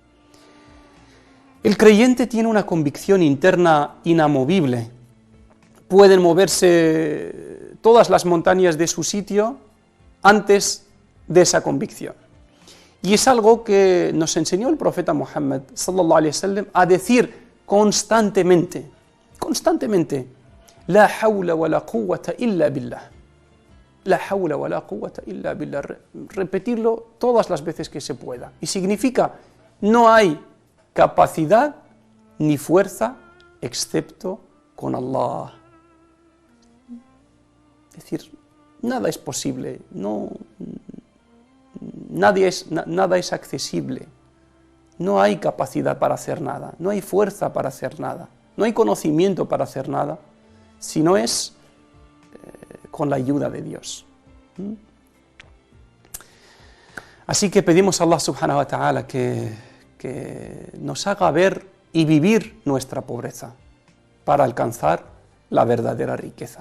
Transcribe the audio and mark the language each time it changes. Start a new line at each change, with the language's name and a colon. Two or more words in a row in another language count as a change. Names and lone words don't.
Spanish: El creyente tiene una convicción interna inamovible. Pueden moverse todas las montañas de su sitio antes de esa convicción. Y es algo que nos enseñó el profeta Muhammad
Arabic: صلى الله عليه وسلم
Spanish: a decir constantemente,
Arabic: لا حول ولا قوة إلا بالله. لا حول ولا قوة إلا بالله.
Spanish: Repetirlo todas las veces que se pueda. Y significa, no hay capacidad ni fuerza excepto con Allah. Es decir, nada es posible, nada es accesible, no hay capacidad para hacer nada, no hay fuerza para hacer nada, no hay conocimiento para hacer nada, si no es con la ayuda de Dios. Así que pedimos a Allah
Arabic: سبحانه وتعالى
Spanish: que nos haga ver y vivir nuestra pobreza para alcanzar la verdadera riqueza.